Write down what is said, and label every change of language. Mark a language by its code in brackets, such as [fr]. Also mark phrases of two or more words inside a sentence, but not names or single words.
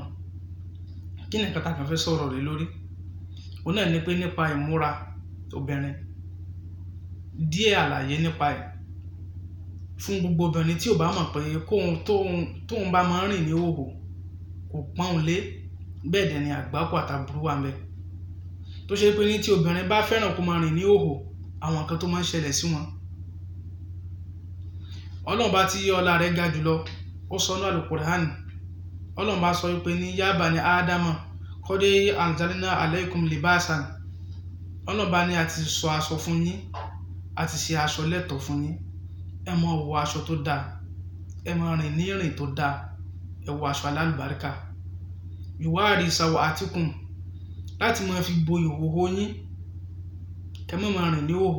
[yo] Kí ni nǹkan tá a kàn fẹ́ sọ̀rọ̀ lé lórí? Òun náà ni pé nípa ìmúra obìnrin, díẹ̀ àlàyé nípa ẹ̀ fún gbogbo obìnrin tí ò bá mọ̀ pé tóun bá máa ń rìn ní hòhò kò pọ́n lé, bẹ́ẹ̀ dẹ̀ ni àgbákò àtàbúrú wà ńbẹ̀. Tó ṣe pé ní tí obìnrin bá fẹ́ràn kó máa rìn ní hòhò, àwọn nǹkan tó máa ń ṣẹlẹ̀ sí wọn. Ọlọ́run bá tí ọlá rẹ̀ ga jùlọ, ó sọ ní Al-Qur'an. Ọlọ́run bá sọ wípé ní [ar] يا بني آدم قد أنزلنا عليكم لباسا. [yo] Ọlọ́run bá ní a ti sọ aṣọ fún yín, a ti ṣe aṣọ lẹ́tọ̀ọ́ fún yín. Ẹ máa wọ aṣọ tó dáa, ẹ máa rìn ní ìrìn tó dáa, ẹ wọ aṣọ alálùbáríkà. [ar] يواري سوآتكم, [yo] láti máa fi bo ìhòhò yín, kẹ má máa rìn ní hòhò.